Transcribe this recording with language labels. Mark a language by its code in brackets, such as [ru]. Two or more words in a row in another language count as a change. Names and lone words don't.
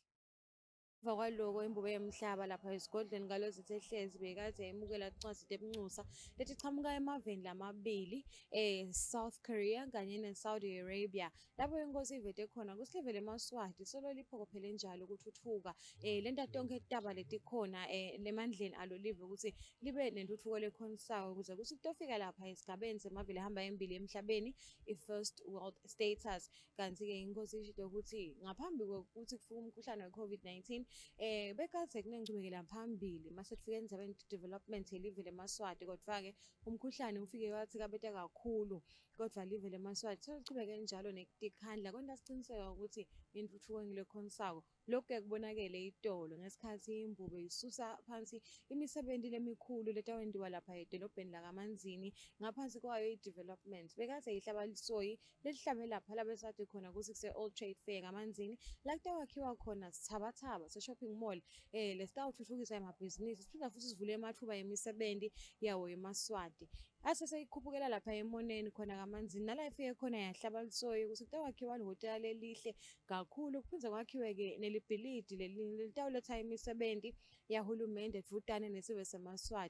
[ss] Emva kwaloko imbube yemhlaba lapha esigodlweni kalozithe hlezi bekadze yemukela tincwadzi tebuncusa letichamuka emaveni lamabili South Korea kanye ne-Saudi Arabia lapho inkosi ivete khona kutsi live leMaswati solo liphokophele njalo kutfutfuka lenta tonkhe taba letikhona lemandleni alo live ukuthi libe nentutfuko lekhonisayo ukuze kuthi kutofika lapha esigabeni semave lehamba embili emhlabeni i- [en] first world status. [ss] Kanti-ke inkosi ishito ukuthi ngaphambi kokuthi kufike umkhuhlane we-COVID-19 bekadze kunenchubekela phambili mase kufike endzabeni development yelive leMaswati kodvwa-ke umkhuhlane ufike wathi kabeta kakhulu kodvwa live leMaswati selichubeke njalo nekutikhandla kwenta siciniseka ukuthi intfutfuko ngilekhonsako. Lokhu-ke kubonakele itolo ngesikhathi imbube isusa phansi imisebenti lemikhulu letawentiwa lapha edolobheni lakaManzini ngaphansi kwayo i-development bekadze yihlaba lisoyi lelihlabe lapha labesathi khona kuthi kuse-Old Trade Fair kaManzini la kutawakhiwa khona sithabathaba se- [en] shopping mall [ss] lesitawutfutfukisa emabhizinisi siphinda futhi sivule ematfuba yemisebenzi yawo eMaswati. Ase seyikhuphukela lapha emoneni khona kaManzini nala ifike khona yahlaba lisoyi ukuthi kutawakhiwa lihhotela lelihle kakhulu kuphindze kwakhiwe-ke nelibhilidi litawuletha imisebenzi yahulumende dvutane nesive seMaswati.